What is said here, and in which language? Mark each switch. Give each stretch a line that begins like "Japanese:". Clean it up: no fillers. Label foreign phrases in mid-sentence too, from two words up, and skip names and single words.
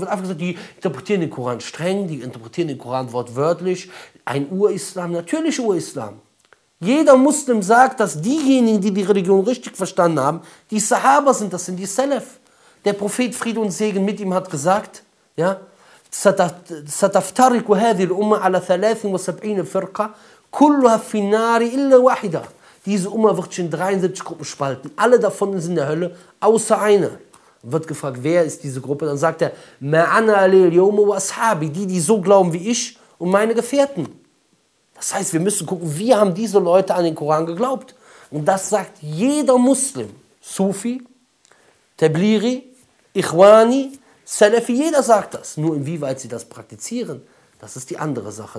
German: Wird einfach gesagt, die interpretieren den Koran streng, die interpretieren den Koran wortwörtlich. Ein Urislam, natürlich Urislam. Jeder Muslim sagt, dass diejenigen, die die Religion richtig verstanden haben, die Sahaba sind, das sind die Salaf. Der Prophet, Friede und Segen mit ihm, hat gesagt, ja,
Arabic: سَتَفْتَرِكُ هَذِهِ الْأُمَّةُ عَلَى 73 فِرْقَةٍ كُلُّهَا فِي النَّارِ إِلَّا وَاحِدَةً.
German: Diese Umma wird sich in 73 Gruppen spalten. Alle davon sind in der Hölle, außer eine. Wird gefragt, wer ist diese Gruppe? Dann sagt er,
Arabic: مَعَنَا عَلَيْهِ الْيَوْمُ وَأَصْحَابِي,
German: die so glauben wie ich und meine Gefährten. Das heißt, wir müssen gucken, wie haben diese Leute an den Koran geglaubt. Und das sagt jeder Muslim. Sufi, Tablighi, Ikhwani, Salafi, jeder sagt das. Nur inwieweit sie das praktizieren, das ist die andere Sache.